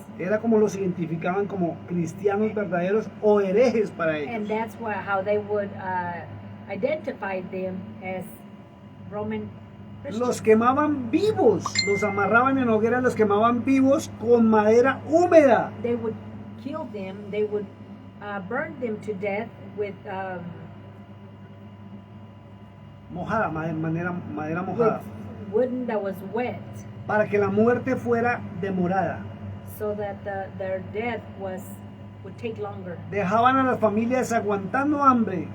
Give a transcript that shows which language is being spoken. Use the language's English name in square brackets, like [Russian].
[Spanish] Era como los identificaban como cristianos verdaderos o herejes para [English] And that's how they would identify them as Roman Christians. [Spanish] Los quemaban vivos, los amarraban en hogueras, los quemaban vivos con madera húmeda. [English] They would kill them. They would burn them to death with [Spanish] Mojada, madera mojada. [English] wooden that was wet, [Spanish] Para que la muerte fuera demorada. [English] so that their death would take longer. [Spanish] Dejaban a las familias aguantando hambre.